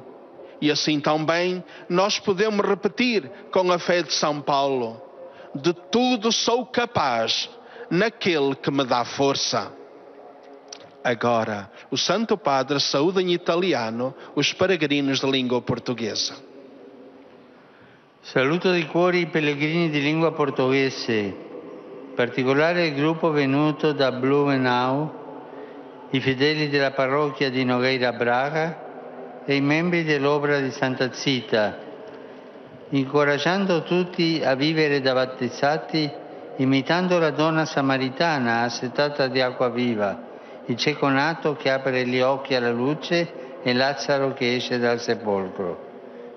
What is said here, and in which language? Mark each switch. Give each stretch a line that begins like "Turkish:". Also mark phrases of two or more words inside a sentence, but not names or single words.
Portuguese: E assim também nós podemos repetir com a fé de São Paulo: de tudo sou capaz naquele que me dá força. Agora, o Santo Padre saúda em italiano os peregrinos de língua portuguesa.
Italian: Saluto di cuore i pellegrini di lingua portoghese, in particolare il gruppo venuto da Blumenau, i fedeli della parrocchia di Nogueira Braga e i membri dell'Obra di Santa Zita, incoraggiando tutti a vivere da battezzati, imitando la donna samaritana assetata di acqua viva, il cieco nato che apre gli occhi alla luce e Lazzaro che esce dal sepolcro.